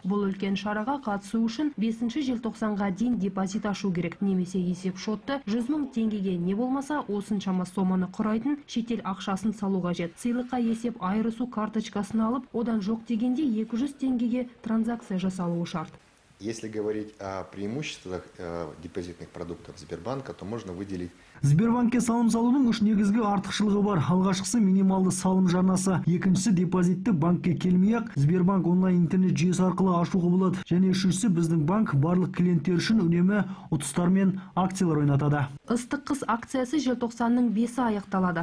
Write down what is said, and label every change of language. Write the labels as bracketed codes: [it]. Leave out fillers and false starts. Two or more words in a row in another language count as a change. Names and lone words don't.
[kk] Бұл үлкен шараға қатысу үшін 5 желтоқсанға дейін депозит ашу керек. Немесе есеп шотты 100 000 теңгеге не болмаса осыншама соманы құрайтын шетел ақшасын салу қажет. Сыйлыққа есеп айырысу карточкасын алып, одан жоқ дегенде 200 теңгеге транзакция жасалуы шарт. [ru] Если говорить о преимуществах депозитных продуктов Сбербанка, то можно выделить. [kk] Сбербанкке салым салудың үш негізгі артықшылығы бар. Алғашқысы минималды салым жарнасы, екіншісі депозитті банкке келмей-ақ Сбербанк онлайн интернет жүйесі арқылы ашуға болады. Және үшіншісі біздің банк барлық клиенттер үшін үнемі ұтыстар мен акциялар ойнатады. Ыстық қыс акциясы желтоқсанның 5-і аяқталады.